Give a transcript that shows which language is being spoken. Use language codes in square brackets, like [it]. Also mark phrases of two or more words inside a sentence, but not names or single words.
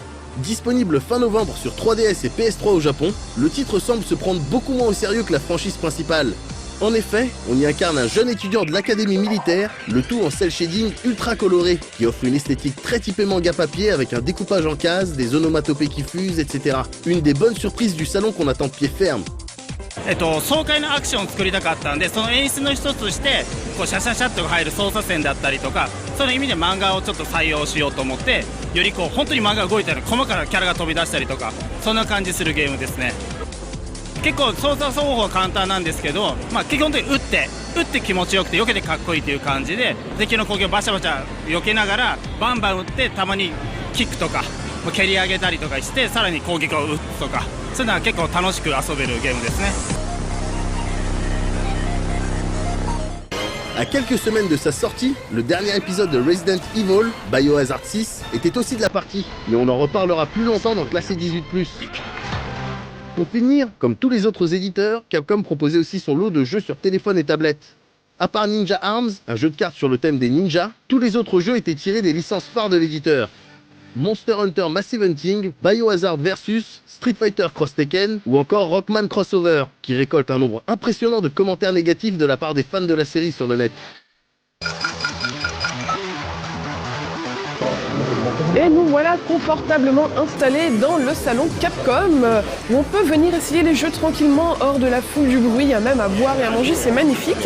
[fr] Disponible fin novembre sur 3DS et PS3 au Japon, le titre semble se prendre beaucoup moins au sérieux que la franchise principale. En effet, on y incarne un jeune étudiant de l'académie militaire, le tout en [en] cel shading [fr] ultra coloré, qui offre une esthétique très typée manga papier avec un découpage en cases, des onomatopées qui fusent, etc. Une des bonnes surprises du salon qu'on attend de pied ferme. [ja] 爽快なアクションを作りたかったんで、その演出の一つとしてこうシャシャシャッと入る操作線だったりとか、そういう意味で漫画をちょっと採用しようと思って、よりこう本当に漫画が動いたり、細かなキャラが飛び出したりとか、そんな感じするゲームですね。結構操作方法は簡単なんですけど、基本的に打って気持ちよくて避けてかっこいいという感じで、敵の攻撃をバシャバシャ避けながらバンバン打って、たまにキックとか蹴り上げたりとかして、さらに攻撃を打つとか、そういうのは結構楽しく遊べるゲームですね。 [fr] À quelques semaines de sa sortie, le dernier épisode de Resident Evil, Biohazard 6, était aussi de la partie, mais on en reparlera plus longtemps dans classé 18+. Pour finir, comme tous les autres éditeurs, Capcom proposait aussi son lot de jeux sur téléphone et tablette. À part Ninja Arms, un jeu de cartes sur le thème des ninjas, tous les autres jeux étaient tirés des licences phares de l'éditeur. Monster Hunter Massive Hunting, Biohazard Versus, Street Fighter Cross Tekken ou encore Rockman Crossover, qui récolte un nombre impressionnant de commentaires négatifs de la part des fans de la série sur le net. Et nous voilà confortablement installés dans le salon Capcom, où on peut venir essayer les jeux tranquillement hors de la foule du bruit, il y a même à boire et à manger, c'est magnifique.